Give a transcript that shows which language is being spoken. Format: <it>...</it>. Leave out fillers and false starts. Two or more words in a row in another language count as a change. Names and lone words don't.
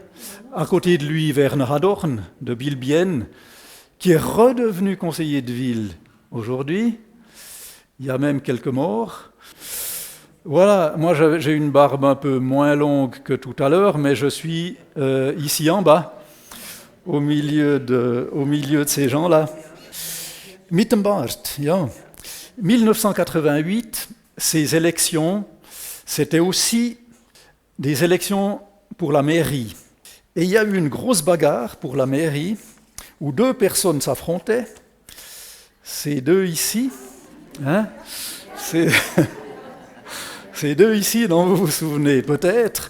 <fr>À côté de lui, Werner Hadorn, de Bilbien, qui est redevenu conseiller de ville aujourd'hui. Il y a même quelques morts. Voilà, moi j'ai une barbe un peu moins longue que tout à l'heure, mais je suis ici en bas, au milieu de ces gens-là.</fr> <de>Mit dem Bart, ja.</de> <fr>1988, ces élections, c'était aussi des élections pour la mairie. Et il y a eu une grosse bagarre pour la mairie, où deux personnes s'affrontaient. Ces deux ici, hein, ces deux ici dont vous vous souvenez peut-être.</fr>